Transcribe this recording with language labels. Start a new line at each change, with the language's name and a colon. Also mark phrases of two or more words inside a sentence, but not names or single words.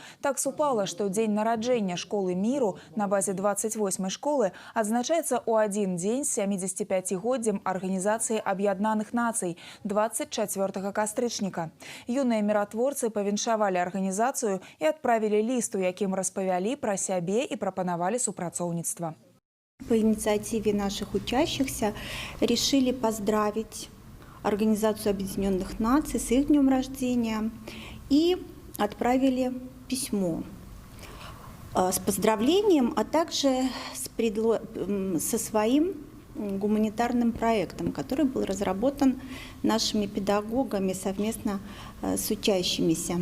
Belarusian: Так супала, што дзень нараджэння школы міру на базе 28 школы адзначаецца ў адзін дзень з 75-годдзем Арганізацыі Аб'яднаных Нацый 24 кастрычніка. Юныя міратворцы павіншавалі арганізацыю і адправілі ліст, у якім распавялі пра сябе і прапанавалі супрацоўніцтва.
Russian: По инициативе наших учащихся решили поздравить Организацию Объединенных Наций с их днем рождения и отправили письмо с поздравлением, а также со своим гуманитарным проектом, который был разработан нашими педагогами совместно с учащимися.